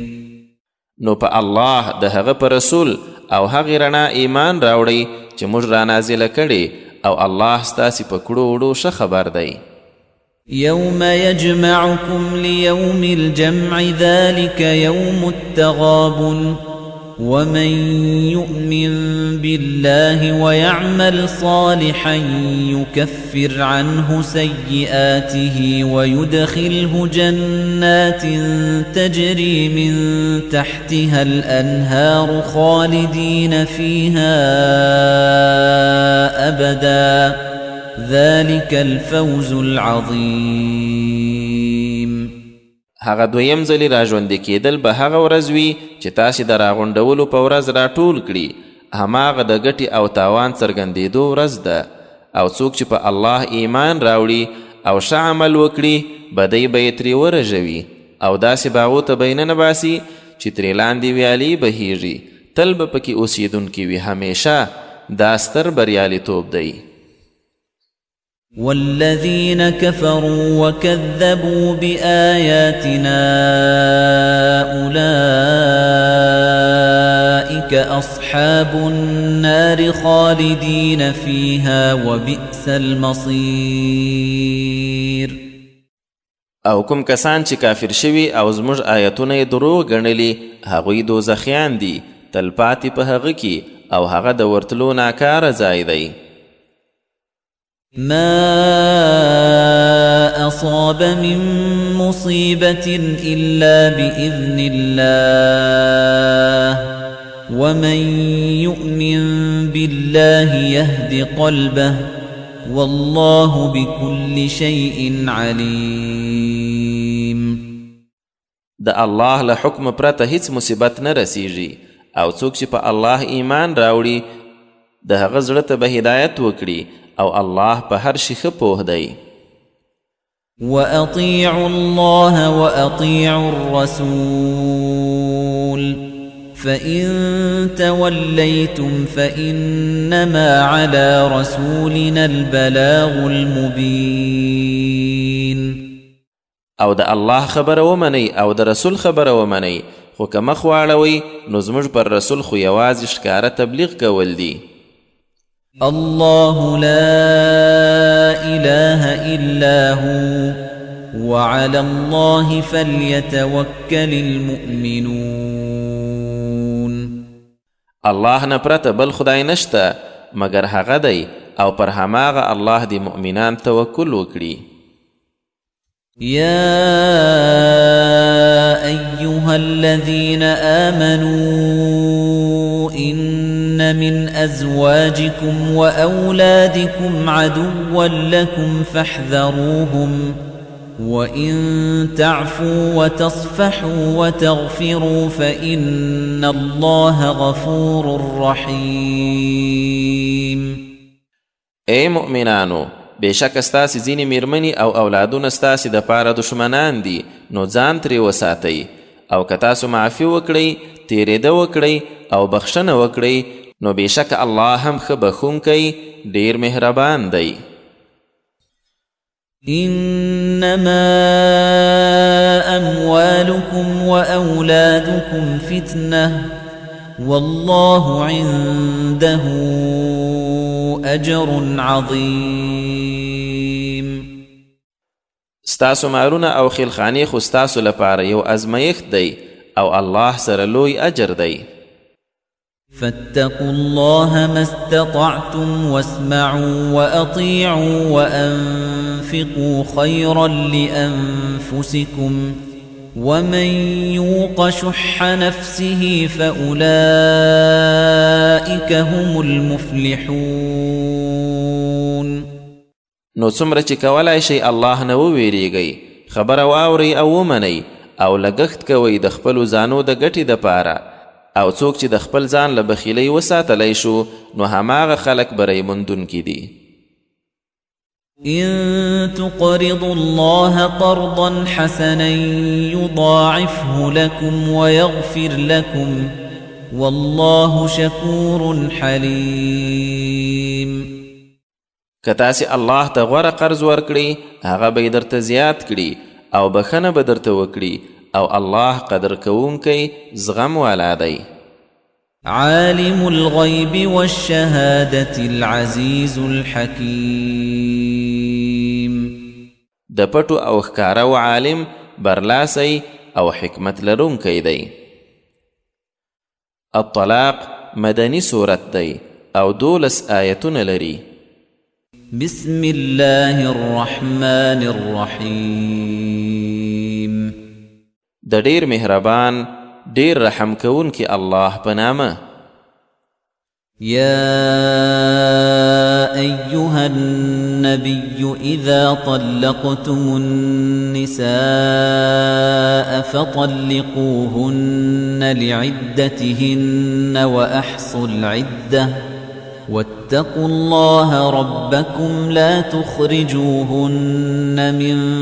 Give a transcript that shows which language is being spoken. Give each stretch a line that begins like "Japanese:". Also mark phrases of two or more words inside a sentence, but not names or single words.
Pashto: نو په الله د هغه په رسول او هغې رڼا ایمان راوړئ چې موږ را نازله کړې او الله ستاسې په کړو وړو ښه خبر دی.
Arabic: يوم يجمعكم ليوم الجمع ذلك يوم التغابن ومن يؤمن بالله ويعمل صالحا يكفر عنه سيئاته ويدخله جنات تجري من تحتها الأنهار خالدين فيها أبدا ذلك الفوز العظيم.
Pashto: هغه دویم ځلې راژوندي کېدل به هغه ورځ وي چې تاسې د راغونډولو په ورځ راټول کړي هماغه د ګټې او تاوان څرګندېدو ورځ ده او څوک چې په الله ایمان راوړي او ښه عمل وکړي بدی به یې ترې ورژوي او داسې باغو ته به یې ننباسي چې ترې لاندې ویالې بهیږي تل به پکې اوسیدونکي وي همیشه دا ستر بریالیتوب دی
Arabic: والذين كفروا وكذبوا بآياتنا أولئك أصحاب النار خالدين فيها وبئس المصير
Pashto: او کوم کسان چې کافر شوي او زموږ آیتونه یې دروغ ګڼلي هغوی دوزخیان دي تلپاتې په هغه کې او هغه د ورتلو ناکاره ځای دی
Arabic: ما أصاب من مصيبة إلا بإذن الله ومن يؤمن بالله يهد قلبه والله بكل شيء عليم
Pashto: د الله له حکم پرته هیڅ مصیبت نه رسیږي او څوک چې په الله ایمان راوړي د هغه زړه ته به هدایت وکړي او الله په هر شي ښه پوه دی
Arabic: وأطيعوا الله وأطيعوا الرسول فإن توليتم فإنما على رسولنا البلاغ المبين
Pashto: او د الله خبره ومنئ او د رسول خبره ومنئ خو که مخ واړوئ نو زموږ پر رسول خو یوازې ښکاره تبلیغ کول دي
Arabic: الله لا إله إلا هو وعلى الله فليتوكل المؤمنون
Pashto: الله نه پرته بل خدای نشته مگر هغه دی او پر هماغه الله دی مؤمنان توکل وکړي
Arabic: يا أيها الذين آمنوا إن من أزواجكم وأولادكم عدوا لكم فاحذروهم وإن تعفوا وتصفحوا وتغفروا فإن الله غفور رحيم
Pashto: اے مؤمنانو بېشک ستاسې ځینې میرمنې او اولادونه ستاسې دپاره دشمنان دي نو ځان ترې وساتئ او که تاسو معافي وکړئ تېرېده وکړئ او بخښنه وکړئ نو بېشک الله هم ښه بخښونکی ډېر مهربان دی
Arabic: إنما أموالكم وأولادكم فتنة والله عنده أجر عظيم
Pashto: ستاسو مالونه او خیلخانې خو ستاسو لپاره یو ازمایښت دی او الله سره لوی اجر دی
Arabic: فاتقوا الله ما استطعتم واسمعوا وأطيعوا وأنفقوا خيرا لأنفسكم ومن يوق شح نفسه فأولئك هم المفلحون
Pashto: نو څومره چې کولای شئ الله نه وویریږئ خبره واورئ او ومنئ او لګښت کوئ د خپلو ځانو د ګټې دپاره او څوک چې د خپل ځان له بخیلۍ وساتلی شو نو هماغه خلک بری موندونکي دي
Arabic: إن تقرضوا الله قرضا حسنا يضاعفه لكم ويغفر لكم والله شكور حليم
Pashto: که تاسې الله ته غوره قرض ورکړي هغه به یې درته زیات کړي او بخښنه به درته وکړي او الله قدر کوونکی زغم والا دی
Arabic: عالم الغيب والشهادة العزيز الحكيم
Pashto: د پټو او ښکاره عالم برلاسی او حکمت لرونکی دی الطلاق مدنی صورت دی او 12 آیتونه لري
Arabic: بسم الله الرحمن الرحيم
Pashto: د ډیر مهربان ډیر رحم کوونکی الله په نامه
Arabic: يا أيها النبي إذا طلقتم النساء فطلقوهن لعدتهن وأحصوا العدة واتقوا الله ربكم لا تخرجوهن من